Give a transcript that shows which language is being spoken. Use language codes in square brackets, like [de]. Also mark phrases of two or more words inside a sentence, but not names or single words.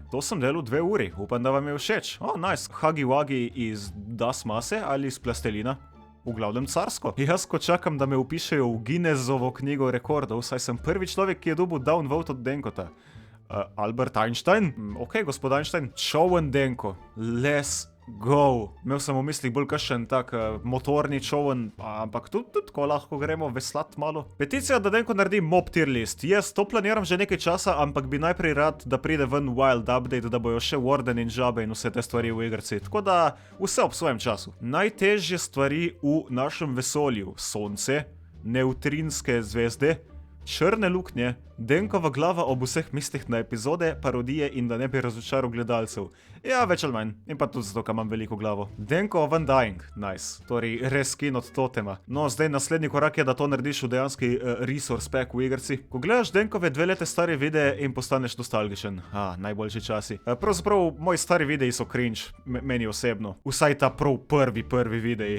[sl] To sem delal 2 uri, upam, da vam je všeč. Nice, Huggy Wuggy iz Das Mase ali iz plastelina. V glavnem carsko. Jaz ko čakam, da me upišejo v Guinnessovo knjigo rekordov, saj sem prvi človek, ki je dobil downvote od Denkota. Albert Einstein? Ok, gospod Einstein. Čoven Denko. [en] Let's go. [sl] Imel sem v mislih bolj kakšen tak motorni čoven, ampak tudi tako lahko gremo veslat malo. Peticija, da Denko naredi [en] mob tier list. [sl] Jaz to planiram že nekaj časa, ampak bi najprej rad, da pride ven [en] wild update, [sl] da bojo še Warden in žabe in vse te stvari v igrci. Tako da vse ob svojem času. Najtežje stvari v našem vesolju. Sonce, nevtrinske zvezde, črne luknje, Denkova glava ob vseh mislih na epizode, parodije in da ne bi razočaral gledalcev. Ja, več ali manj. In pa tudi zato, ker imam veliko glavo. Denko of Undying. Nice. Torej, reskin od totema. No, zdaj naslednji korak je, da to narediš v dejanski [en] resource pack [sl] v igrci. Ko gledaš Denkove 2 leta stare videe in postaneš nostalgičen. Najboljši časi. Pravzaprav, moji stari videi so cringe. Meni osebno. Vsaj ta prvi videi.